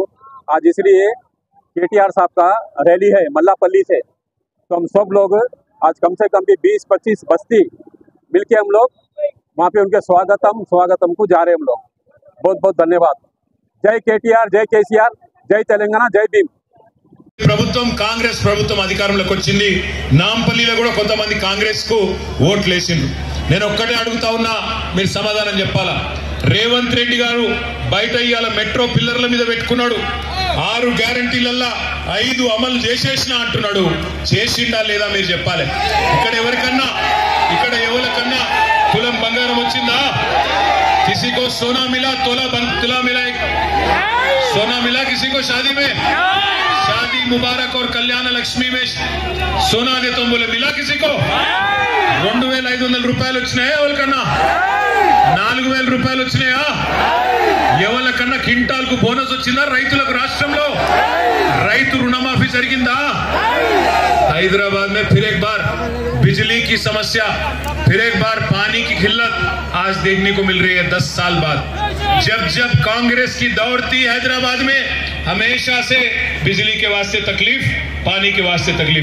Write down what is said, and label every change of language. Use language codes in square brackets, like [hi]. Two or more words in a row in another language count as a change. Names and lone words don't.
[hi] आज इसलिए केटीआर साहब का रैली है मल्लापल्ली से, तो हम सब लोग आज कम से कम भी 20-25 बस्ती मिलके हम लोग वहाँ पे उनके स्वागतम को जा रहे हैं हम लोग। बहुत बहुत धन्यवाद। जय केटीआर, जय केसीआर, जय तेलंगाना, जय भीम। [te] ప్రభుత్వం కాంగ్రెస్ ప్రభుత్వం అధికారంలోకి వచ్చింది. నాంపల్లిలో కూడా కొంతమంది కాంగ్రెస్ కు ఓట్లు వేసిండ్రు. నేను ఒక్కటే అడుగుతా ఉన్నా, మీరు సమాధానం చెప్పాలా. రేవంత్ రెడ్డి గారు బయట ఇయాల మెట్రో పిల్లర్ల మీద పెట్టుకున్నాడు. 6 గ్యారంటీలల్లా 5 అమలు చేసేసినా అంటున్నాడు. చేసిండా లేదా మీరు చెప్పాలి. ఇక్కడ ఎవరికన్నా తులం బంగారం వచ్చిందా? [hi] किसी को सोना मिला, तुला मिला, सोना मिला किसी को शादी में? शादी मुबारक और कल्याण लक्ष्मी में सोना दे तो बोले मिला किसी को? [te] 2500 రూపాయలు వచ్చినాయా? ఎవరికన్నా 4000 రూపాయలు వచ్చినాయా? ఎవరికన్నా క్వింటాల్కు బోనస్ వచ్చిందా? రైతులకు రాష్ట్రంలో రైతు రుణమాఫీ జరిగిందా? [hi] हैदराबाद में फिर एक बार बिजली की समस्या, फिर एक बार पानी की किल्लत आज देखने को मिल रही है 10 साल बाद। जब कांग्रेस की दौर थी हैदराबाद में, हमेशा से बिजली के वास्ते तकलीफ, पानी के वास्ते तकलीफ।